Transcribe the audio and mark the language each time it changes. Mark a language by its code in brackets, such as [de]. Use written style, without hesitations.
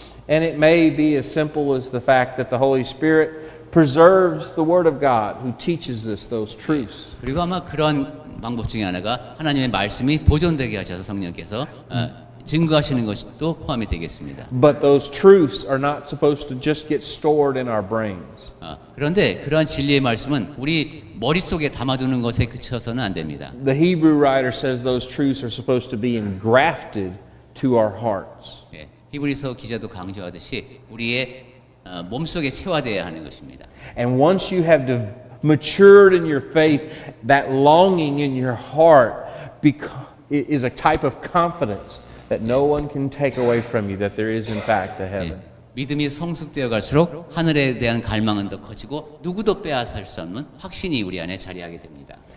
[en] And it may be as simple as the fact that the Holy Spirit preserves the Word of God, who teaches us those truths. [ko] 그리고 아마 그런 방법 중에 하나가 하나님의 말씀이 보존되게 하셔서 성령께서 증거하시는 것도 포함이 되겠습니다. [en] But those truths are not supposed to just get stored in our brains. [ko] 그런데 그러한 진리의 말씀은 우리 머릿속에 담아두는 것에 그쳐서는 안 됩니다. [en] The Hebrew writer says those truths are supposed to be engrafted to our hearts. [ko] 예, 히브리서 기자도 강조하듯이 우리의 몸속에 체화되어야 하는 것입니다. [en] And once you have matured in your faith, that longing in your heart is a type of confidence that no one can take away from you, that there is in fact a heaven. [ko] 예, 믿음이 성숙되어 갈수록 하늘에 대한 갈망은 더 커지고 누구도 빼앗을 수 없는 확신이 우리 안에 자리하게 됩니다.